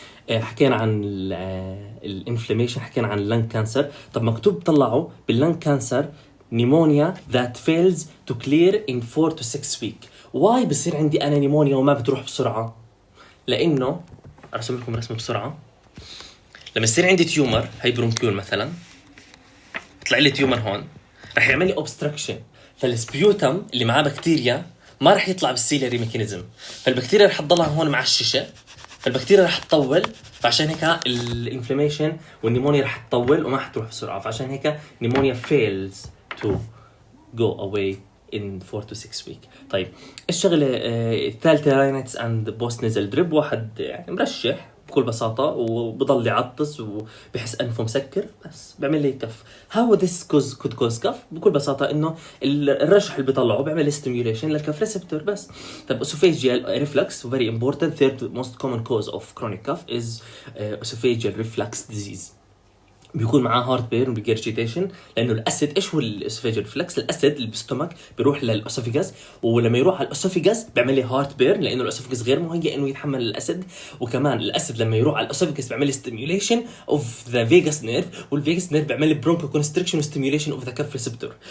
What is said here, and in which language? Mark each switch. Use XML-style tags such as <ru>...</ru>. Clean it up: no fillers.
<ar>حكينا عن الانفلاميشن، حكينا عن اللنج كانسر. طب مكتوب طلعوا باللنج كانسر نيمونيا</ar> <en>that fails to clear in 4 to 6 week.</en> <ar>واي بصير عندي انا نيمونيا وما بتروح بسرعه؟ لانه ارسم لكم رسمه بسرعه. لما يصير عندي تيومر، هي برونكيول مثلا، طلع لي تيومر هون، رح يعمل لي اوبستراكشن، فالسبيوتم اللي معاه بكتيريا ما رح يطلع بالسيلري ميكانيزم، فالبكتيريا رح تضلها هون معششه، فالبكتيريا رح تطول، فعشان هيك الانفلاميشن والنيمونيا رح تطول وما حتروح بسرعه، فعشان هيك نيمونيا</ar> <en>fails to go away in 4 to 6 week.</en> <ar>طيب الشغله الثالثه راينتس اند بوست نيزل دريب. واحد يعني مرشح بكل بساطه وبضل يعطس وبحس انفه مسكر، بس بيعمل لي كف.</ar> <en>How this could cause cough?</en> <ar>بكل بساطه انه الرشح اللي بيطلعه بيعمل ستيميوليشن للكف ريسبتور بس. طيب</ar> <en>esophageal reflux very important. third most common cause of chronic cough is esophageal reflux disease.</en> <ar>بيكون معاه هارت بين وبيجرجيتيشن، لانه الاسيد، ايش هو الاسوفيجال ريفلكس؟ الاسيد اللي بالستومك بيروح للاسوفيجاس، ولما يروح على الاسوفيجاس بيعمل لي هارت بيرن، لانه الاسوفيجاس غير مهيئ انه يتحمل الاسيد. وكمان الاسيد لما يروح على الاسوفيجاس بيعمل لي ستيميوليشن اوف ذا فيجاس نيرف، والفيجاس نيرف بيعمل لي برونكو كونستريكشن وستيميوليشن اوف ذا كف ريسبتور.</ar>